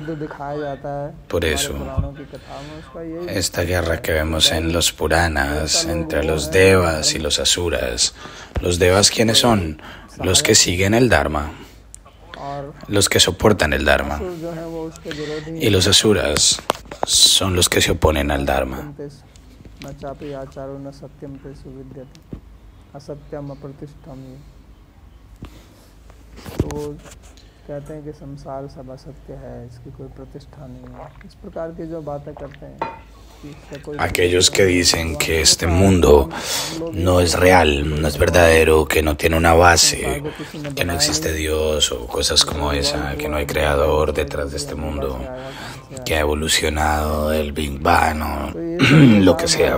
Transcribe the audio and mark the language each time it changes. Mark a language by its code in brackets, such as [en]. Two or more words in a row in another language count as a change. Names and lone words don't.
[es] Por eso, esta guerra que vemos en los Puranas entre los devas y los asuras. ¿Los devas quiénes son? Los que siguen el dharma, los que soportan el dharma. Y los asuras son los que se oponen al dharma. [hi] कहते हैं कि संसार सब असत्य है, इसकी कोई प्रतिष्ठा नहीं है, इस प्रकार की जो बातें करते हैं. [es] Aquellos que dicen que este mundo no es real, no es verdadero, que no tiene una base, que no existe Dios o cosas como esa, que no hay creador detrás de este mundo, que ha evolucionado del Big Bang o lo que sea.